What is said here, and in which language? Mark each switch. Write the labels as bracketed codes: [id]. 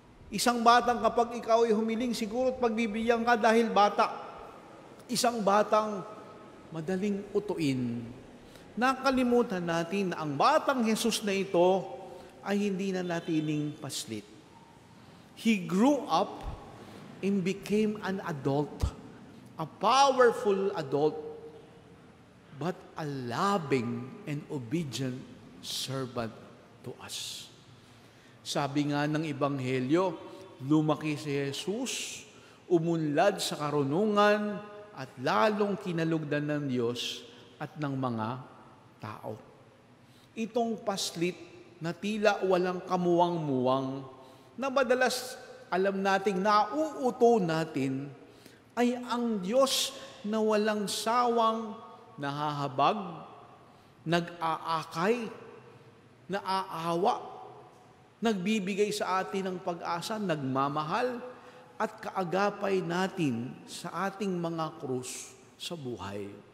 [tl] Isang batang kapag ikaw ay humiling, siguro pagbibigyan ka dahil bata. Isang batang madaling utuin. Nakalimutan natin na ang batang Jesus na ito ay hindi na natiling paslit. [en] He grew up and became an adult, a powerful adult, but a loving and obedient servant to us. [tl] Sabi nga ng Ebanghelyo, lumaki si Jesus, umunlad sa karunungan, at lalong kinalugdan ng Diyos at ng mga tao. Itong paslit na tila walang kamuwang-muwang, na madalas alam nating nauuto natin, ay ang Diyos na walang sawang nahahabag, nag-aakay, naaawa, nagbibigay sa atin ng pag-asa, nagmamahal, at kaagapay natin sa ating mga krus sa buhay.